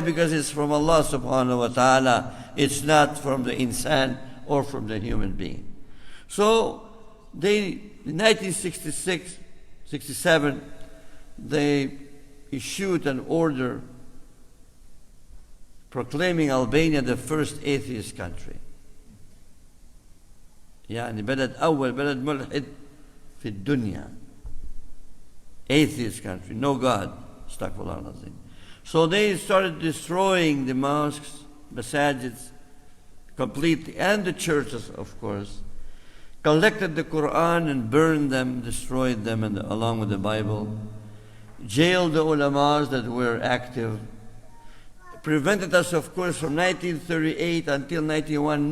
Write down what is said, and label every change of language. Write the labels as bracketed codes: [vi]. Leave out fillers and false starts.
[en] Because it's from Allah subhanahu wa ta'ala. It's not from the insan or from the human being. So in 1966, 67, they issued an order proclaiming Albania the first atheist country. [ar] يعني بلد أول بلد ملحد في الدنيا. [en] Atheist country, no God. Astaghfirullah al-Azim. So they started destroying the mosques, masajids, completely, and the churches, of course. Collected the Quran and burned them, destroyed them, and along with the Bible. Jailed the ulamas that were active. Prevented us, of course, from 1938 until 1991.